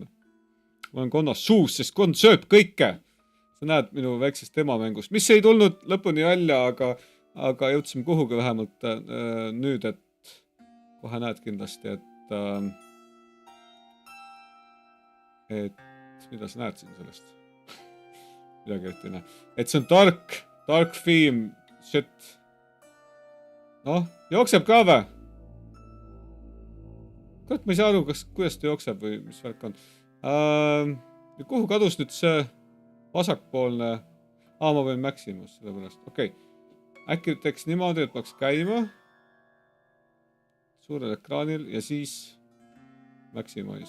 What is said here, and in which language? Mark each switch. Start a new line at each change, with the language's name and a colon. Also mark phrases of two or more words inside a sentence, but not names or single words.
Estonian: Ma olen konna suus, sest konn sööb kõike. Sa näed minu väiksest emamängust, mis ei tulnud lõpuni välja, aga jõudsime kuhugi vähemalt nüüd, et kohe näed kindlasti, et mida sa näed siin sellest? Midagi eriti ei näe. Et see on
English: dark theme, shit.
Estonian: Noh, jookseb ka või? Kurat, ma ei saa aru, kuidas ta jookseb või mis värk on. Kuhu kadus nüüd see vasakpoolne? Ma võin Maximus selle pärast. Okei. Äkki teeks niimoodi, et peaks käima suurel ekraanil ja siis Maximize.